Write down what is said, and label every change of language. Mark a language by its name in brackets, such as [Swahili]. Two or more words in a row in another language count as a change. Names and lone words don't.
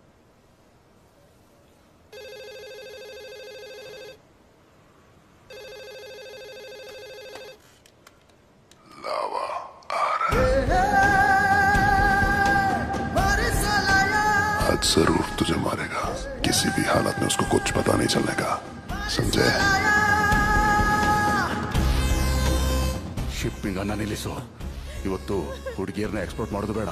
[Hindi] आज जरूर तुझे मारेगा. किसी भी हालत में उसको कुछ पता नहीं चलने का. समझे? [Kannada] ಶಿಪ್ಪಿಂಗ್ ಅನ್ನ ನಿಲ್ಲಿಸು. ಇವತ್ತು ಹುಡುಗಿಯರನ್ನ ಎಕ್ಸ್ಪೋರ್ಟ್ ಮಾಡೋದು ಬೇಡ.